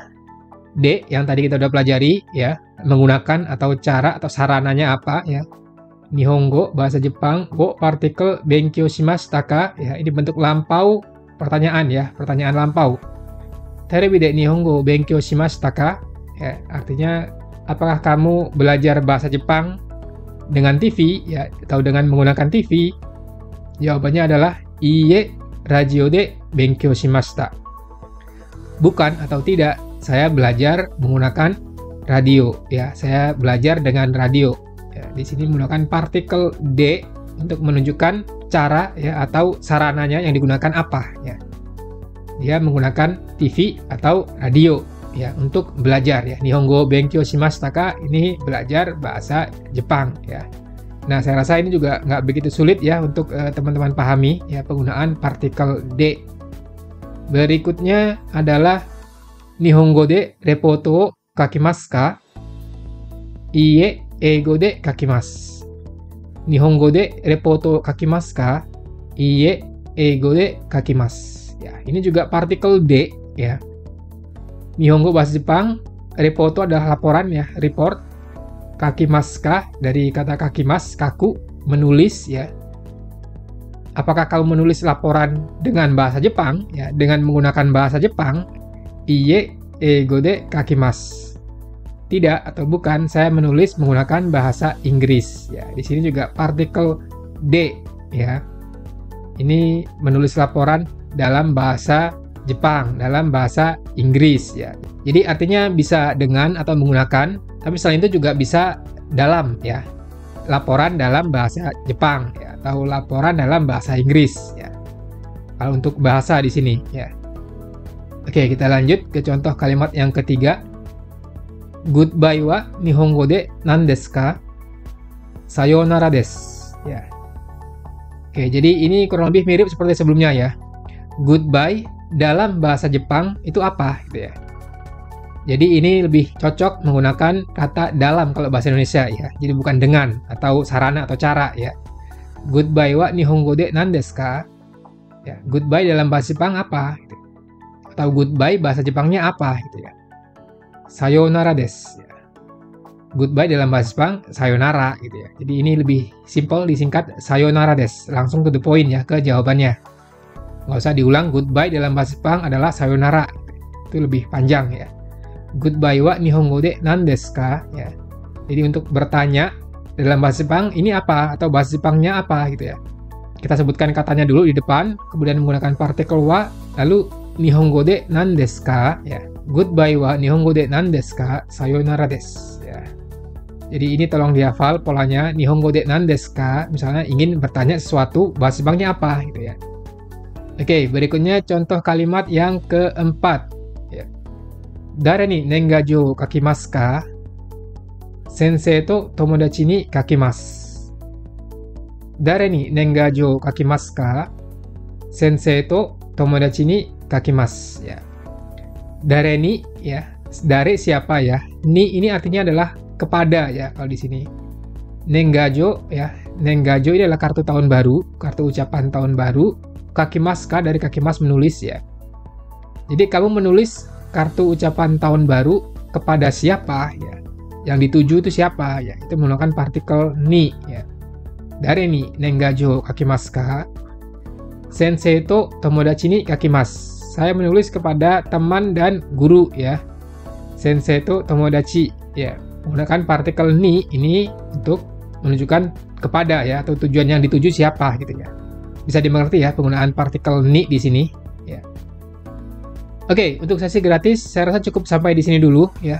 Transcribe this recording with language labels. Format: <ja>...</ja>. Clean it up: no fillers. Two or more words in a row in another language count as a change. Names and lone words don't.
<id>D yang tadi kita udah pelajari ya, menggunakan atau cara atau sarananya apa ya. Nihongo bahasa Jepang, wo partikel</id> <ja>勉強しましたか</ja> <id>ya, ini bentuk lampau pertanyaan ya, pertanyaan lampau.</id> <ja>テレビで日本語勉強しましたか ya,</ja> <id>artinya apakah kamu belajar bahasa Jepang dengan TV ya, atau dengan menggunakan TV?</id> <ja>Jawabannya adalah いいえ、ラジオで勉強しました.</ja> <id>Bukan atau tidak, saya belajar menggunakan radio ya, saya belajar dengan radio ya. Di sini menggunakan partikel D untuk menunjukkan cara ya atau sarananya yang digunakan apa ya. Dia menggunakan TV atau radio ya untuk belajar ya.</id> <ja>日本語勉強しましたか,</ja> <id>ini belajar bahasa Jepang ya. Nah, saya rasa ini juga nggak begitu sulit ya untuk teman-teman pahami ya penggunaan partikel D.</id> <ja>Berikutnya adalah 日本語でレポートを書きますか? いいえ、英語で書きます。日本語でレポートを書きますか? いいえ英語で書きます.</ja> <id>Ya, ini juga partikel D ya. Nihongo bahasa Jepang, reporto adalah laporan ya, report.</id> <ja>書きますか</ja> <id>dari kata kakimas, kaku, menulis ya. Apakah kamu menulis laporan dengan bahasa Jepang ya, dengan menggunakan bahasa Jepang?</id> <ja>いいえ英語で書きます.</ja> <id>Tidak atau bukan, saya menulis menggunakan bahasa Inggris. Ya, di sini juga partikel D ya. Ini menulis laporan dalam bahasa Jepang, dalam bahasa Inggris ya. Jadi artinya bisa dengan atau menggunakan, tapi selain itu juga bisa dalam ya. Laporan dalam bahasa Jepang ya, atau laporan dalam bahasa Inggris ya. Kalau untuk bahasa di sini ya. Oke, kita lanjut ke contoh kalimat yang ketiga.</id> <ja>Goodbye は日本語で何ですか? さようならです.</ja> <id>Ya. Oke, jadi ini kurang lebih mirip seperti sebelumnya ya. Goodbye dalam bahasa Jepang itu apa gitu ya. Jadi ini lebih cocok menggunakan kata dalam kalau bahasa Indonesia ya. Jadi bukan dengan atau sarana atau cara ya.</id> <ja>Goodbye は日本語で何ですか?</ja> <id>Ya, goodbye dalam bahasa Jepang apa gitu. Atau goodbye bahasa Jepangnya apa gitu ya.</id> <ja>さようならです.</ja> <id>Goodbye dalam bahasa Jepang, sayonara gitu ya. Jadi ini lebih simple, disingkat</id> <ja>さようならです.</ja> <id>Langsung</id> <en>to the point</en> <id>ya ke jawabannya. Nggak usah diulang, goodbye dalam bahasa Jepang adalah sayonara.</id> <ja>Itu lebih panjang ya. Goodbye は日本語で何ですか? Ya.</ja> <id>Jadi untuk bertanya dalam bahasa Jepang, ini apa? Atau bahasa Jepangnya apa gitu ya. Kita sebutkan katanya dulu di depan, kemudian menggunakan partikel wa, lalu</id> <ja>日本語で何ですか?</ja> <id>Ya.</id> <ja>Goodbye は日本語で何ですか? さようならです.</ja> <id>Ya. Jadi ini tolong dihafal polanya.</id> <ja>日本語で何ですか?</ja> <id>Misalnya ingin bertanya sesuatu, bahasa Jepangnya apa gitu ya. Oke, berikutnya contoh kalimat yang keempat. Ya.</id> <ja>誰に年賀状書きますか? 先生と友達に書きます. 誰に年賀状書きますか？先生と友達に書きます.</ja> <id>Ya.</id> <ja>誰に</ja> <id>ya, dare siapa ya? Ni ini artinya adalah kepada ya kalau di sini. Nengajo ya, nengajo ini adalah kartu tahun baru, kartu ucapan tahun baru.</id> <ja>書きますか</ja> <id>dari kakimas menulis ya. Jadi kamu menulis kartu ucapan tahun baru kepada siapa ya? Yang dituju itu siapa ya? Itu menggunakan partikel ni ya.</id> <ja>誰に年賀状書きますか？先生と友達に書きます.</ja> <id>Saya menulis kepada teman dan guru ya.</id> <ja>先生と友達 ya.</ja> <id>Menggunakan partikel ni ini untuk menunjukkan kepada ya, atau tujuan yang dituju siapa gitu ya. Bisa dimengerti ya penggunaan partikel ni di sini ya. Oke, untuk sesi gratis saya rasa cukup sampai di sini dulu ya.</id>